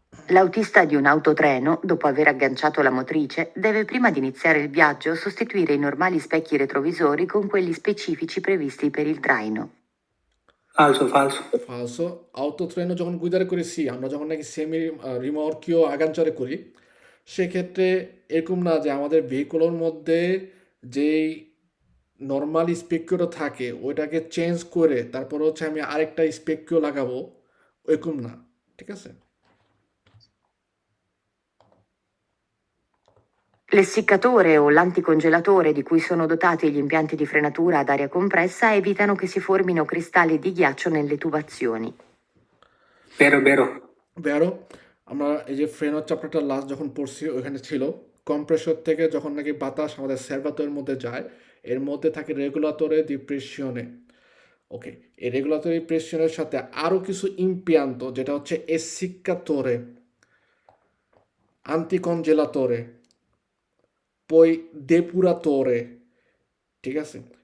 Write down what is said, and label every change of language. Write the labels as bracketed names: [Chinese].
[Italian] L'autista di un autotreno, dopo aver agganciato la motrice, deve prima di iniziare il viaggio sostituire i normali specchi retrovisori con quelli specifici previsti per il traino. ফালসো ফালসো। ফালসো। [Bangla] আউটোট্রেনও যখন গুইদারে করি C, আমরা যখন নাকি semi রিমর্কিও আগানচারে করি, সেক্ষেত্রে এরকম না যে আমাদের ভেহিকলের মধ্যে যেই নর্মাল স্পেকিওটা থাকে ওইটাকে চেঞ্জ করে তারপর হচ্ছে আমি আরেকটা স্পেকিও লাগাবো, এরকম না, ঠিক আছে। [Italian] L'essiccatore o l'anticongelatore di cui sono dotati gli impianti di frenatura ad aria compressa evitano che si formino cristalli di ghiaccio nelle tubazioni. বেরো বেরো। বেরো। [Bangla] আমরা এই যে ফ্রেনোর চ্যাপ্টারটা লাস্ট যখন পড়ছি ওইখানে ছিল কম্প্রেসর থেকে যখন নাকি বাতাস আমাদের সার্ভাতরের মধ্যে যায়, এর মধ্যে থাকে রেগুলাতরে দি প্রেসিওনে। ওকে, এই রেগুলাতরি প্রেসিওনের সাথে আরও কিছু ইম্পিয়ান্ত, যেটা হচ্ছে এসিক্কাতরে, আন্তিকনজেলাতরে, পই ডেপুরাতরে, ঠিক আছে।